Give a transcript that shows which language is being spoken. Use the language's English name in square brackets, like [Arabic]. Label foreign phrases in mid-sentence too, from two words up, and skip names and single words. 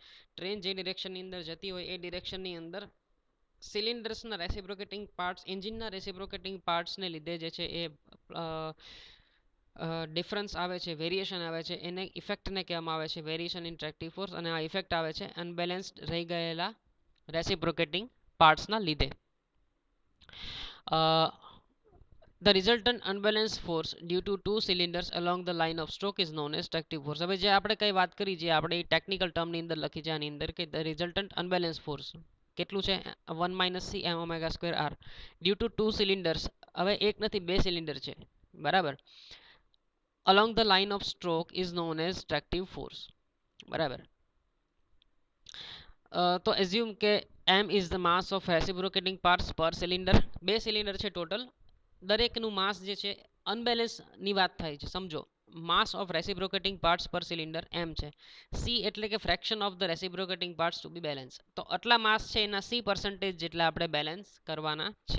[Gujarati] ટ્રેન જે ડિરેક્શનની અંદર જતી હોય એ ડિરેક્શનની અંદર સિલિન્ડર્સના [English] reciprocating parts, [Gujarati] એન્જિનના રેસિપ્રોકેટિંગ પાર્ટ્સને લીધે જે છે એ ડિફરન્સ આવે છે, વેરિએશન આવે છે, એને ઇફેક્ટને કહેવામાં આવે છે [English] variation in tractive force. [Gujarati] અને આ ઇફેક્ટ આવે છે અનબેલેન્સ્ડ રહી ગયેલા રેસિપ્રોકેટિંગ પાર્ટ્સના લીધે. [English] The resultant unbalanced force due to two cylinders along the line of stroke is known as tractive force. [Gujarati] હવે જે આપણે કઈ વાત કરી, જે આપણે ટેકનિકલ ટર્મની અંદર લખી છે આની અંદર, કે [English] the resultant unbalanced force [Gujarati] કેટલું છે 1 - [English] c m omega square r due to two cylinders. [Gujarati] હવે એક નથી બે સિલિન્ડર છે, બરાબર, [English] along the line of stroke is known as tractive force. [Gujarati] બરાબર. તો એઝ્યુમ કે [English] m is the mass of reciprocating parts per cylinder. [Gujarati] બે સિલિન્ડર છે ટોટલ, દરેકનું માસ જે છે અનબેલેન્સ ની વાત થાય છે. સમજો, [English] mass of reciprocating parts per cylinder [Gujarati] m છે. [English] c [Gujarati] એટલે કે [English] fraction of the reciprocating parts to be balance. [Gujarati] તો આટલા માસ છે એના c% જેટલા આપણે બેલેન્સ કરવાના છે.